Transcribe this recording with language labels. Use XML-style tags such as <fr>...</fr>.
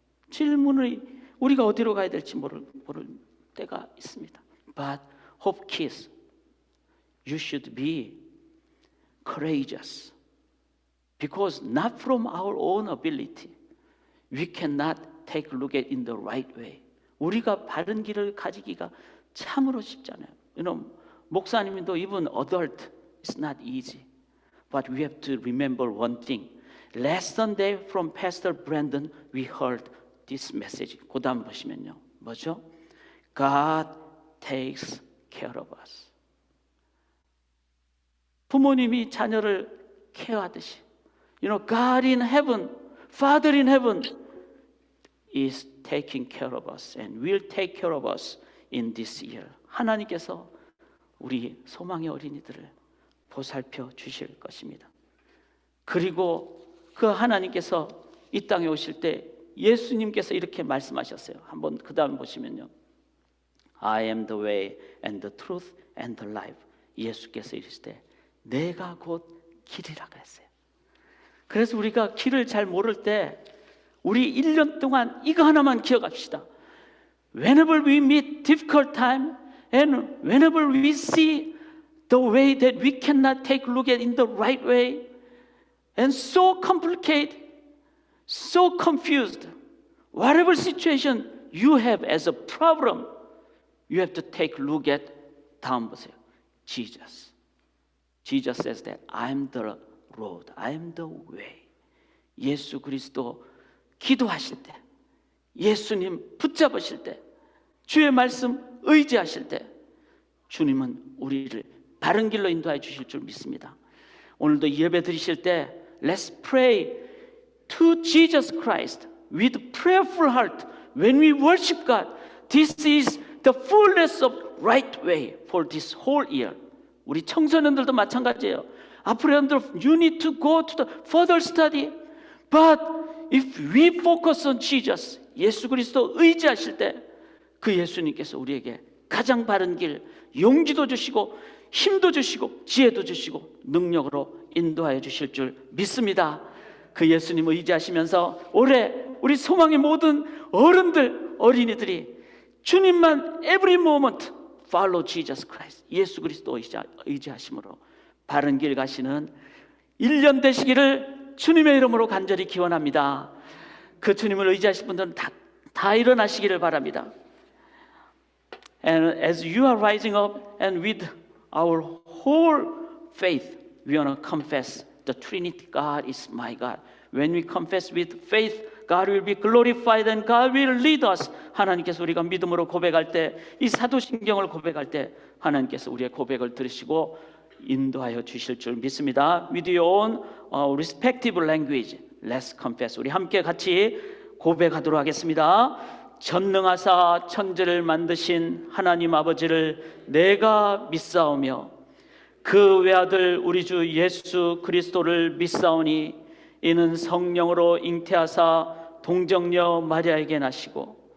<ko>질문이 우리가 어디로 가야 될지 모를 때가 있습니다.</ko> <en>But hope kids, you should be courageous. Because not from our own ability, we cannot take a look at in the right way.</en> <ko>우리가 바른 길을 가지기가 참으로 쉽지 않아요. 목사님도</ko> <en>even adult is not easy. But we have to remember one thing. Last Sunday from Pastor Brandon we heard this message.</en> <ko>그 다음 보시면요. 뭐죠?</ko> <en>God takes care of us.</en> <ko>부모님이 자녀를 케어하듯이</ko> <en>God in heaven, Father in heaven is taking care of us and will take care of us in this year.</en> <ko>하나님께서 우리 소망의 어린이들을 보살펴 주실 것입니다. 그리고 그 하나님께서 이 땅에 오실 때 예수님께서 이렇게 말씀하셨어요. 한번 그 다음 보시면요.</ko> <en>I am the way and the truth and the life.</en> <ko>예수께서 이르실 때 내가 곧 길이라고 했어요. 그래서 우리가 길을 잘 모를 때 우리 1년 동안 이거 하나만 기억합시다.</ko> <en>Whenever we meet difficult time and whenever we see the way that we cannot take a look at in the right way and so complicated, so confused, whatever situation you have as a problem, you have to take a look at</en> <ko>다음 보세요.</ko> <en>Jesus. Jesus says that I'm the road, I'm the way.</en> <ko>예수 그리스도 기도하실 때, 예수님 붙잡으실 때, 주의 말씀 의지하실 때 주님은 우리를 바른 길로 인도해 주실 줄 믿습니다. 오늘도 예배 드리실 때</ko> <en>let's pray to Jesus Christ with prayerful heart when we worship God. This is the fullness of right way for this whole year.</en> <ko>우리 청소년들도 마찬가지예요. 앞으로 여러분들</ko> <en>you need to go to the further study. But if we focus on Jesus,</en> <ko>예수 그리스도 의지하실 때 그 예수님께서 우리에게 가장 바른 길, 용기도 주시고 힘도 주시고 지혜도 주시고 능력으로 인도하여 주실 줄 믿습니다. 그 예수님 의지하시면서 올해 우리 소망의 모든 어른들, 어린이들이 주님만</ko> <en>every moment follow Jesus Christ,</en> <ko>예수 그리스도 의지하심으로 바른 길 가시는 1년 되시기를 주님의 이름으로 간절히 기원합니다. 그 주님을 의지하실 분들은 다 일어나시기를 바랍니다.</ko> <en>And as you are rising up and with our whole faith, we want to confess the Trinity God is my God. When we confess with faith, God will be glorified and God will lead us.</en> <ko>하나님께서 우리가 믿음으로 고백할 때, 이 사도신경을 고백할 때 하나님께서 우리의 고백을 들으시고 인도하여 주실 줄 믿습니다.</ko> <en>With your own respective language, let's confess.</en> <ko>우리 함께 같이 고백하도록 하겠습니다. 전능하사 천지를 만드신 하나님 아버지를 내가 믿사오며 그 외아들 우리 주 예수 그리스도를 믿사오니 이는 성령으로 잉태하사 동정녀 마리아에게 나시고</ko>